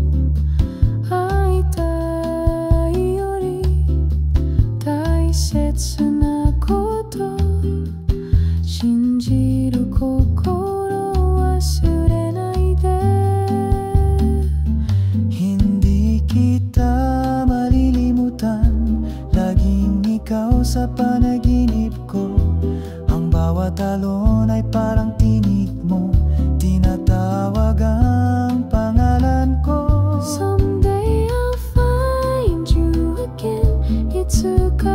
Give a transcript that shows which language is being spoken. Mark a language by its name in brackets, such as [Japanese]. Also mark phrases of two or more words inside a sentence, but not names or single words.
[Japanese] 会いたいより大切なこと信じる心忘れないで [Filipino] hindi kita malilimutan laging ikaw sa panaginip ko ang bawat alon ay parang tinig mo tinatawag ang pangalan ko [English] someday I'll find you again it's a